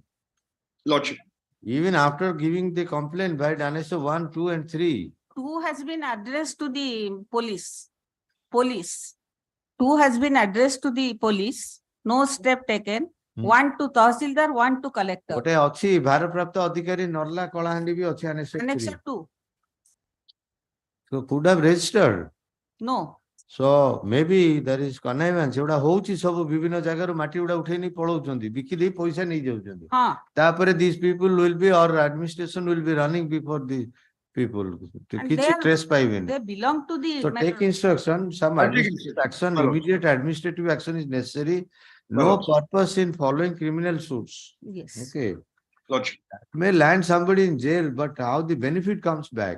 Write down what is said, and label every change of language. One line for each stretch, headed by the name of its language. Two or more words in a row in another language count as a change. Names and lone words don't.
English: Lordship. Even after giving the complaint by Annexure 1, 2, and 3. 2 has been addressed to the police. 2 has been addressed to the police. No step taken. 1 to Tahsildar, 1 to collector.
Odia: Gote ଅଛି ଭାରପ୍ରାପ୍ତ ଅଧିକାରୀ ନର୍ଲା କଳାହାଣ୍ଡି ବି ଅଛି Annexure 3.
English: Annexure 2. So could have registered. No. So maybe there is connivance.
Odia: ଏଗୁଡା ହଉଛି ସବୁ ବିଭିନ୍ନ ଜାଗାରୁ ମାଟି ଗୁଡା ଉଠେଇ ନେଇ ପଳଉଛନ୍ତି ବିକି ଦେଇ ପଇସା ନେଇ ଯାଉଛନ୍ତି.
English: ତାପରେ these people will be or administration will be running before the people.
Odia: କିଛି trace ପାଇବେନି.
English: They belong to the. So take instruction, some administrative action, immediate administrative action is necessary. No purpose in following criminal suits. Yes. Okay. May land somebody in jail, but how the benefit comes back?